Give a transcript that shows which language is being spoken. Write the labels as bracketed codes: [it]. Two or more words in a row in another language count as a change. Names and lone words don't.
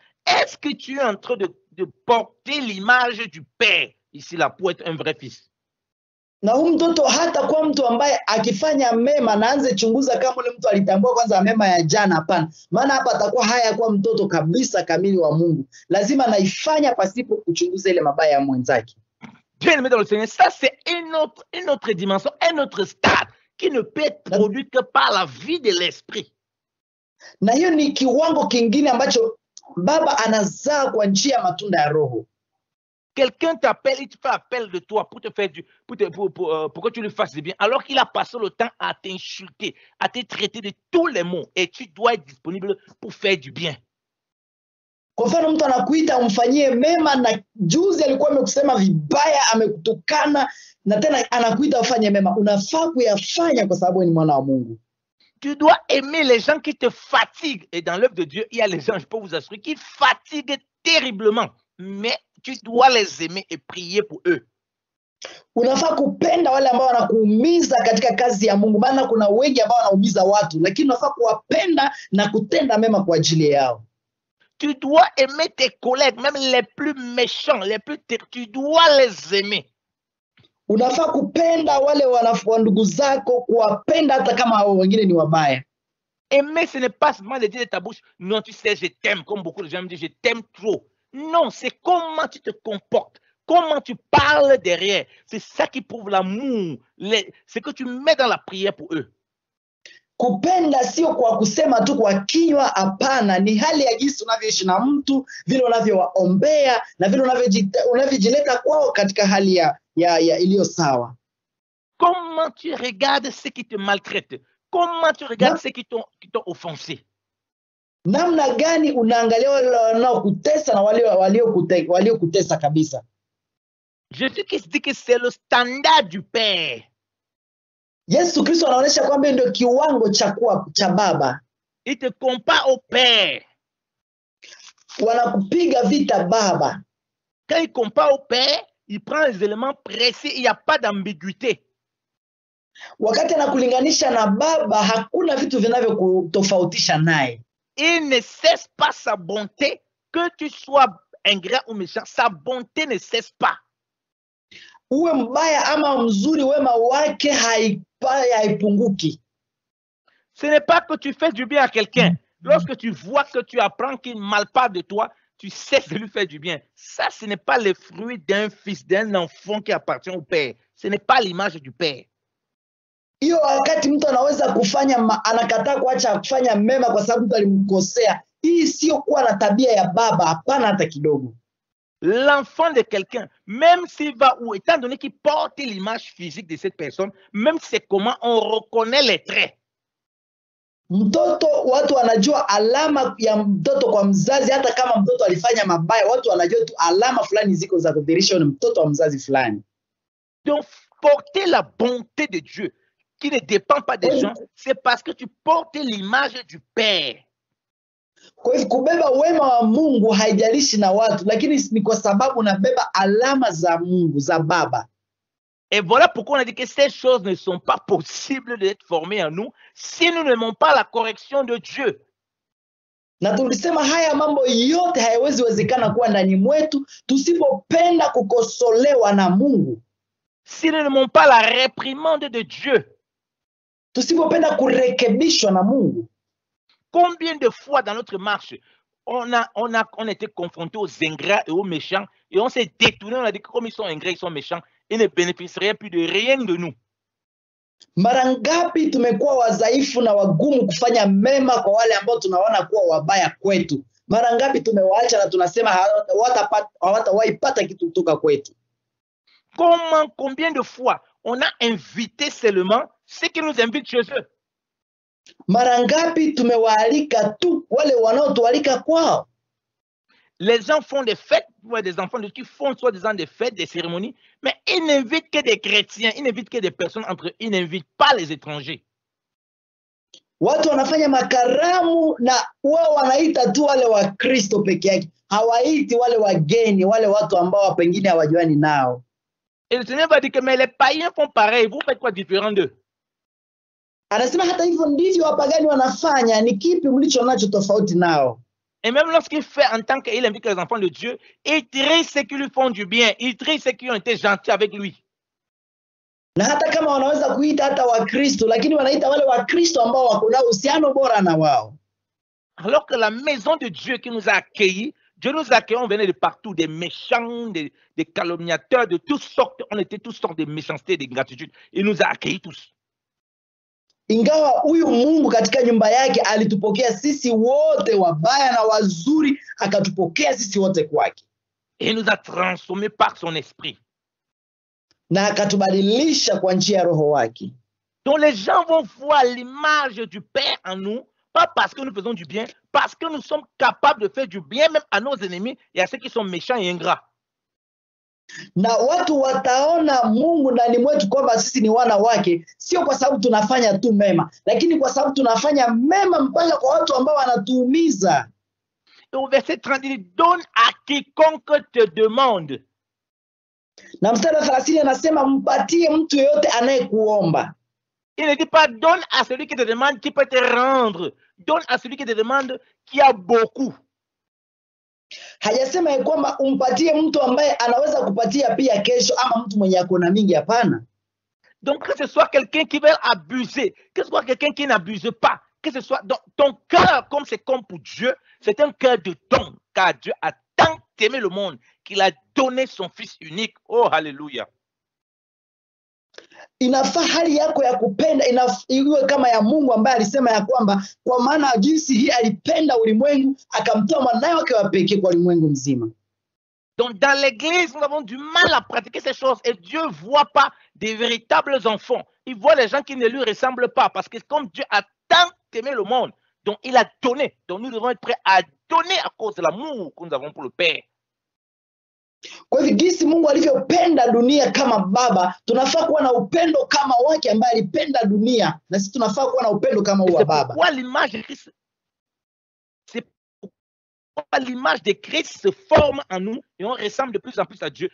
[fr] Est-ce que tu es en train de porter l'image du père ici là pour être un vrai fils? [sw] Na huyu mtoto hata kwa mtu ambaye akifanya mema na anze chunguza kama ule mtu alitambua kwanza mema ya jana, hapana. Maana hapa atakuwa haya kwa mtoto kabisa kamili wa Mungu. Lazima naifanya pasipo kuchunguza ile mabaya ya mwenzake. [fr] Bien-aimé dans le Seigneur, ça c'est une autre dimension, un autre stade qui ne peut être produit que par la vie de l'esprit. [sw] Na hiyo ni kiwango kingine ambacho Baba anazaa kwa njia ya matunda ya Roho. [fr] Quelqu'un t'appelle, il te fait appel de toi pour te faire pour que tu lui fasses du bien, alors qu'il a passé le temps à t'insulter, à te traiter de tous les mots, et tu dois être disponible pour faire du bien. [sw] Kwa mfano mtu anakuita umfanyie mema na juzi alikuwa amekusema vibaya, amekutukana na tena anakuita ufanye mema, unafaa kuyafanya kwa sababu ni mwana wa Mungu. [fr] Tu dois aimer les gens qui te fatiguent, et dans l'œuvre de Dieu, il y a les gens, je peux vous assurer, qui fatiguent terriblement, mais tu dois les aimer et prier pour eux. [sw] Unafaa kupenda wale ambao wanakuumiza katika kazi ya Mungu, maana kuna wengi ambao wanaumiza watu, lakini unafaa kuwapenda na kutenda mema kwa ajili yao. [fr] Tu dois aimer tes collègues, même les plus méchants, les plus tu dois les aimer. [sw] Unafaa kupenda wale ndugu zako, kuwapenda hata kama wengine ni wabaya. [fr] Aimer, ce n'est pas seulement de dire de ta bouche, non, tu sais, je t'aime, comme beaucoup de gens me disent, je t'aime trop. Non, c'est comment tu te comportes, comment tu parles derrière. C'est ça qui prouve l'amour, ce que tu mets dans la prière pour eux. [sw] Kupenda sio kwa kusema tu kwa kinywa, hapana, ni hali ya jinsi unavyoishi na mtu, vile unavyowaombea na vile unavyojileta kwao katika hali ya iliyo sawa. [fr] Comment tu regardes ceux qui te maltraitent? Comment tu regardes ceux qui t'ont offensé? [sw] Namna gani unaangalia wale wanaokutesa na waliokutesa kabisa? [fr] Jésus-Christ dit que c'est le standard du Père. [sw] Yesu Kristo anaonyesha kwamba ndio kiwango cha Baba. [fr] Il te compare au Père. [sw] Wanakupiga vita Baba. [fr] Quand il compare au Père, il prend les éléments précis, il n'y a pas d'ambiguïté. [sw] Wakati anakulinganisha na Baba, hakuna vitu vinavyokutofautisha naye. [fr] Il ne cesse pas sa bonté, que tu sois ingrat ou méchant, sa bonté ne cesse pas. [sw] Uwe mbaya ama mzuri, wema wake haipunguki. [fr] Ce n'est pas que tu fais du bien à quelqu'un. Lorsque tu vois que tu apprends qu'il ne mal parle de toi, tu cesses de lui faire du bien. Ça, ce n'est pas le fruit d'un fils, d'un enfant qui appartient au Père. Ce n'est pas l'image du Père. [sw] Hiyo wakati mtu anaweza anakataa kuacha kufanya mema kwa sababu mtu alimkosea. Hii sio kuwa na tabia ya Baba, hapana hata kidogo. [fr] L'enfant de quelqu'un, même s'il va où, étant donné qu'il porte l'image physique de cette personne, même c'est comment on reconnaît les traits. [sw] Mtoto, watu wanajua alama ya mtoto kwa mzazi, hata kama mtoto alifanya mabaya, watu wanajua tu alama fulani ziko za kudhihirisha ni mtoto wa mzazi fulani. [fr] Donc porter la bonté de Dieu qui ne dépend pas des gens, c'est parce que tu portes l'image du Père. [sw] Kwa hivyo kubeba wema wa Mungu haijalishi na watu, lakini ni kwa sababu unabeba alama za Mungu, za Baba. [fr] Et voilà pourquoi on a dit que ces choses ne sont pas possibles d'être formées en nous si nous n'aimons pas la correction de Dieu. [sw] Na tulisema haya mambo yote hayawezi wezekana kuwa ndani mwetu tusipopenda kukosolewa na Mungu. [fr] Si nous n'aimons pas la réprimande de Dieu. [sw] Tusipopenda kurekebishwa na Mungu. [fr] Combien de fois dans notre marche, on a été confronté aux ingrats et aux méchants et on s'est détourné, on a dit que comme ils sont ingrats, ils sont méchants, ils ne bénéficieraient plus de rien de nous. [sw] Mara ngapi tumekuwa wadhaifu na wagumu kufanya mema kwa wale ambao tunaona kuwa wabaya kwetu. Mara ngapi tumewaacha na tunasema hawatawahi pata kitu kutoka kwetu. [fr] Combien de fois on a invité seulement ceux qui nous invitent chez eux? [sw] Mara ngapi tumewaalika tu wale wanaotualika kwao. [fr] Les gens font des fêtes, des enfants qui font soi-disant des fêtes, des cérémonies, mais ils n'invitent que des chrétiens, ils n'invitent que des personnes entre eux, ils n'invitent pas les étrangers. [sw] Watu wanafanya makaramu na wao wanaita tu wale wa Kristo peke yake. Hawaiti wale wageni, wale watu ambao pengine hawajuani nao. [fr] Et le Seigneur va dire que mais les païens font pareil, vous faites quoi différent d'eux? [sw] Anasema hata hivyo ndivyo wapagani wanafanya, ni kipi mlicho nacho tofauti nao? [fr] Et même lorsqu'il fait en tant qu'il invite les enfants de Dieu, il trie ceux qui lui font du bien, il trie ceux qui ont été gentils avec lui. [sw] Na hata kama wanaweza kuita hata Wakristo, lakini wanaita wale Wakristo ambao wako na uhusiano bora na wao. [fr] Alors que la maison de Dieu qui nous a accueillis, Dieu nous a accueillis, on venait de partout, des méchants, des calomniateurs, de toutes sortes, on était toutes sortes de méchanceté, de gratitude. Il nous a accueillis tous. [sw] Ingawa huyu Mungu katika nyumba yake alitupokea sisi wote wabaya na wazuri, akatupokea sisi wote kwake. [fr] Et il nous a transformés par son esprit. [sw] Na akatubadilisha kwa njia ya roho wake. [fr] Donc les gens vont voir l'image du Père en nous, pas parce que nous faisons du bien, parce que nous sommes capables de faire du bien même à nos ennemis et à ceux qui sont méchants et ingrats. [sw] Na watu wataona Mungu ndani mwetu kwamba sisi ni wana wake, sio kwa sababu tunafanya tu mema, lakini kwa sababu tunafanya mema mpaka kwa watu ambao wanatuumiza. [fr] Et au verset 30, il dit, donne à quiconque te demande. [sw] Na mstari wa 30 anasema mpatie mtu yeyote anayekuomba. [fr] Il ne dit pas donne à celui qui te demande qui peut te rendre. Donne à celui qui te demande qui a beaucoup. [sw] Hajasema ya kwamba umpatie mtu ambaye anaweza kupatia pia kesho ama mtu mwenye akona mingi, hapana. [fr] Donc que ce soit quelqu'un qui veut abuser, que ce soit quelqu'un qui n'abuse pas, que ce soit donc, ton cœur, comme c'est comme pour Dieu, c'est un cœur de don, car Dieu a tant aimé le monde qu'il a donné son Fils unique. Oh, alléluia. [sw] Inafaa hali yako ya kupenda iwe kama ya Mungu ambaye alisema ya kwamba kwa maana jinsi hii alipenda ulimwengu akamtoa mwanawe wake wa pekee kwa ulimwengu mzima. [fr] Donc dans l'église, nous avons du mal à pratiquer ces choses et Dieu ne voit pas des véritables enfants. Il voit les gens qui ne lui ressemblent pas parce que comme Dieu a tant aimé le monde, donc il a donné. Donc nous devons être prêts à donner à cause de l'amour que nous avons pour le Père. [sw] Kwa hivyo jinsi Mungu alivyopenda dunia kama baba, tunafaa kuwa na upendo kama wake ambaye alipenda dunia, na sisi tunafaa kuwa na upendo kama wa baba. [fr] Pourquoi l'image de Christ, c'est pourquoi l'image de Christ se forme en nous et on ressemble de plus en plus à Dieu.